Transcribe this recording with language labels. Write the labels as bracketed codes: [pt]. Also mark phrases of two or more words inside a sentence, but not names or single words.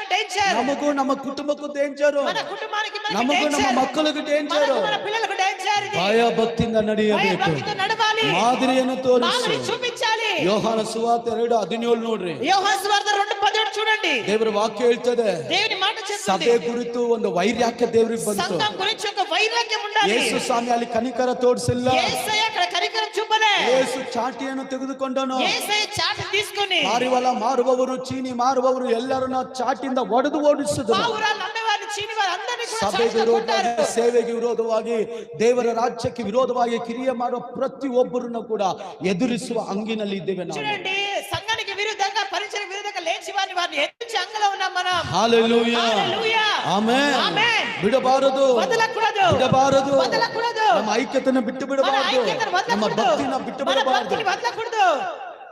[te] డేంజర్, [kn] ನಮಗೂ ನಮ್ಮ ಕುಟುಂಬಕ್ಕೂ ಡೇಂಜರು, [te] మన కుటుంబానికి [kn] ನಮಗೂ ನಮ್ಮ ಮಕ್ಕಳಿಗೂ ಡೇಂಜರು. [te] మన పిల్లలకు డేంజర్ ఇది. [kn] ಭಯ ಭಕ್ತಿಯಿಂದ ನಡೆಯಬೇಕು, [te] భక్తితో నడవాలి, [kn] ಮಾದರಿಯನ್ನು ತೋರಿಸು. [te] మాదిరి చూపించాలి. [kn] ಯೋಹಾನ ಸುವಾರ್ತೆ 2:17 ನೋಡ್ರಿ. [te] యోహాను సువార్త 2:17 చూడండి. [kn] ದೇವರ ವಾಕ್ಯ ಹೇಳ್ತದೆ, [te] దేవుని మాట చెప్తుంది, [kn] ಸಭೆ ಕುರಿತು ಒಂದು ವೈರಾಗ್ಯ ದೇವರಿಗೆ ಬಂತು. [te] సంఘం గురించి ఒక వైరాగ్యం ఉండాలి. [kn] ಯೇಸು ಸ್ವಾಮಿ ಅಲ್ಲಿ ಕನಿಕರ ತೋರಿಸಿಲ್ಲ. [te] యేసయ్య అక్కడ కనికరం చూపలే. [kn] ಯೇಸು ಚಾಟಿಯನ್ನು ತೆಗೆದುಕೊಂಡನು. [te] యేసయ్య చాటి తీసుకొని [kn] ಪಾರಿವಾಳ ಮಾರುವವರು, ಚೀನಿ ಮಾರುವವರು ಎಲ್ಲರನ್ನ ಚಾಟಿಯಿಂದ ಒಡೆದು ಓಡಿಸಿದನು. [te] పావురాలు అమ్మేవారు, చీనివారు అందరినీ కూడా [kn] ಸಭೆಗೆ ವಿರೋಧವಾಗಿ, ಸೇವೆಗೆ ವಿರೋಧವಾಗಿ, ದೇವರ ರಾಜ್ಯಕ್ಕೆ ವಿರೋಧವಾಗಿ ಕ್ರಿಯೆ ಮಾಡುವ ಪ್ರತಿಯೊಬ್ಬರನ್ನು ಕೂಡ ಎದುರಿಸುವ ಅಂಗಿನಲ್ಲಿ ಇದ್ದೇವೆ ನಾವು. [te] చూడండి, సంఘానికి విరుద్ధంగా, పరిచయ విరుద్ధంగా లేచి వారిని ఎదిరించి అంగలో ఉన్నాం మనం. హల్లెలూయా, హల్లెలూయా, [kn] ಆಮೆನ್. [te] ఆమేన్. [kn] ಬಿಡಬಾರದು, [te] వదలకూడదు, [kn] ಬಿಡಬಾರದು, [te] వదలకూడదు. [kn] ನಮ್ಮ ಐಕ್ಯತೆಯನ್ನು ಬಿಟ್ಟು [te] మన [kn] ಬಿಡಬಾರದು, [te] ఐక్యతను [kn] ನಮ್ಮ [te] వదలకూడదు, [kn] ಭಕ್ತಿನ ಬಿಟ್ಟು [te] మన [kn] ಬಿಡಬಾರದು. [te] భక్తిని వదలకూడదు.